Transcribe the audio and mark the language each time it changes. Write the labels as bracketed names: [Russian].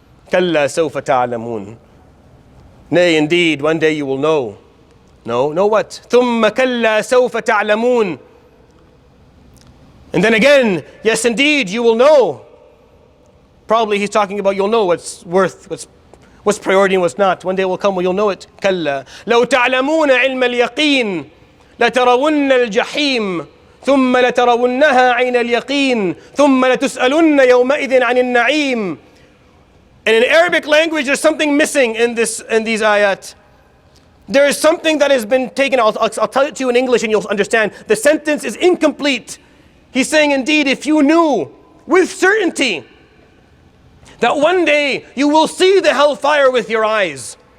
[English] Kalla sawfa ta'lamun. Nay, indeed, one day you will know. Know what? Thumma kalla sawfa ta'lamun. And then again, yes, indeed, you will know. Probably he's talking about you'll know what's worth, what's priority and what's not. One day will come where you'll know it. [Arabic] كلا لو تعلمون علم اليقين لترون الجحيم ثم لترونها عين اليقين ثم لتسألن يومئذ عن النعيم. [English] And in Arabic language, there's something missing in these ayat. There is something that has been taken. I'll tell it to you in English and you'll understand. The sentence is incomplete. He's saying, indeed, if you knew with certainty that one day you will see the hellfire with your eyes.